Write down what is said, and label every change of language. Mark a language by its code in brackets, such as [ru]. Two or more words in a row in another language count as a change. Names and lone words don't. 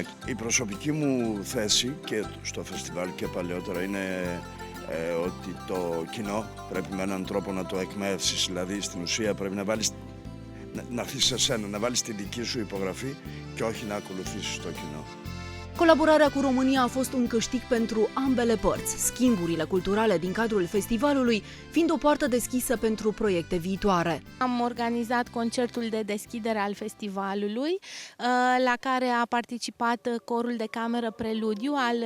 [el] Η προσωπική μου θέση και στο φεστιβάλ και παλαιότερα είναι ότι το κοινό πρέπει με έναν τρόπο να το εκμεύσεις, δηλαδή στην ουσία πρέπει να αφήσεις εσένα, να βάλεις τη δική σου υπογραφή και όχι να ακολουθήσεις το κοινό. [ro] Colaborarea cu România a fost un câștig pentru ambele părți, schimburile culturale din cadrul festivalului fiind o poartă deschisă pentru proiecte viitoare. Am organizat concertul de deschidere al festivalului, la care a participat corul de cameră Preludiu al